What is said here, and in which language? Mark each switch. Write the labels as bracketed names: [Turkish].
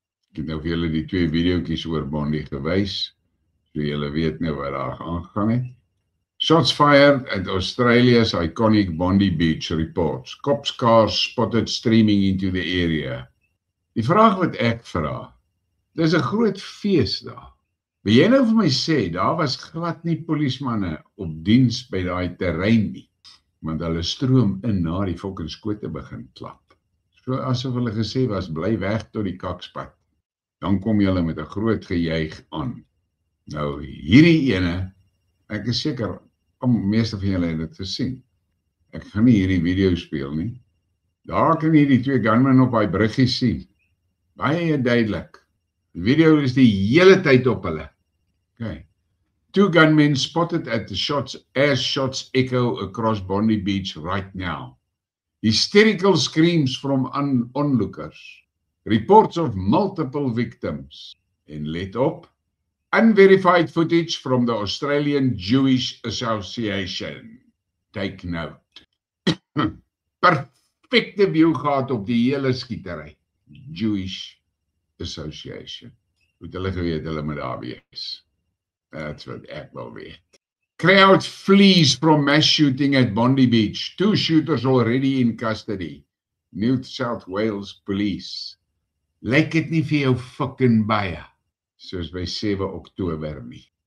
[Afrikaans] Ek het nou vir julle die 2 videoetjies oor Bondi gewys, so julle weet nou wat daar aangegaan het. [English] Shots fired at Australia's iconic Bondi Beach reports. Cops cars spotted streaming into the area. [Afrikaans] Die vraag wat ek vra, dis 'n groot fees daar. Wil jy nou vir my sê, daar was glad nie polismanne op diens by daai terrein nie, want hulle stroom in na die fucking skote begin klap. So asof hulle gesê was, bly weg tot die kakspad. Dan kom julle met 'n groot gejuig aan. Nou, hierdie ene, ek is seker, meeste van julle het dit gesien. Ek gaan nie hierdie video speel nie. Daar kan jy die 2 gunmen op daai bruggie sien. Baie duidelik. Die video is die hele tyd op hulle. Okay. [English] 2 gunmen spotted at the shots echo across Bondi Beach right now. Hysterical screams from onlookers. Reports of multiple victims. [Afrikaans] En let op, [English] unverified footage from the Australian Jewish Association. Take note. [Afrikaans] Perfecte view gehad op die hele skietery. Jewish Association. Moet hulle geweet, hulle moet daar wees. [English] That's what [Afrikaans] ek wil weet. [English] Crowd flees from mass shooting at Bondi Beach. 2 shooters already in custody. New South Wales Police. [Afrikaans] Lyk dit nie vir jou fucking baie, soos by 7 Oktober nie.